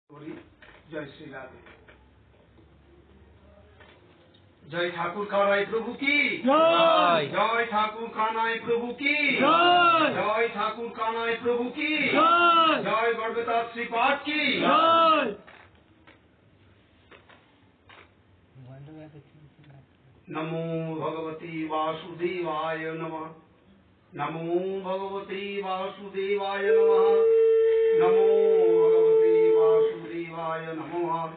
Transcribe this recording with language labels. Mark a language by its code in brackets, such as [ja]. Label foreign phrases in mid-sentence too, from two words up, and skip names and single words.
[bn] করি। জয় শ্রী রাধে। জয় ঠাকুর কানাই প্রভু কি জয়। জয় ঠাকুর কানাই প্রভু কি জয়। জয় ঠাকুর কানাই প্রভু কি জয়। জয় গর্ভতার শ্রীপাদ কি জয়। [sa] नमो भगवती वासुदेवाय नमः। नमो भगवती वासुदेवाय नमः। नमो भगवती वासुदेवाय नमः।